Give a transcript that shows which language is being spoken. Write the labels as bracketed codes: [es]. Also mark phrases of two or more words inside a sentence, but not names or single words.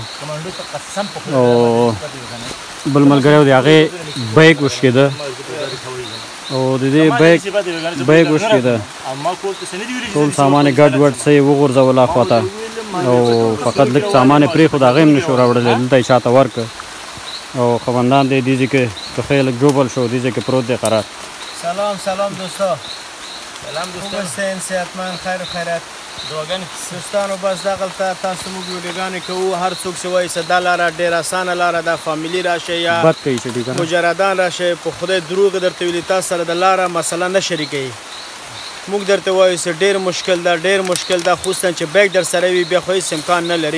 [ps] او بل ملګری و د هغې بیک وشکېده او د دې بیک وشکېده، ټول سامان یې ګډ وډ څه یې وغورځول اخواته او فقط لږ سامان یې پرېښود، هغه هم نشو راوړلی، دلته یې چاته ورکړ او خبندان دی دې ځای کې پښې یې لږ ژوبل شو، دې ځای کې پروت دی قرار. [fa] سلام دوستا، خوب هستین؟ صحتمند، خیر و خیرات. [ps] دوستانو بس دغلته تاسو موږ ویډیوګانې کوو. هر څوک چې وایي چې دا لاره ډېره اسانه لاره ده، فامیلي راشئ یا مجردان راشئ، په خدای دروغ درته ویلي تاسو سره د لاره مسله نه شریکوي. موږ درته وایو چې ډېر مشکل ده، ډېر مشکل ده، خصوصا چې بیک در سره وي بیا خو هېڅ امکان نه لري.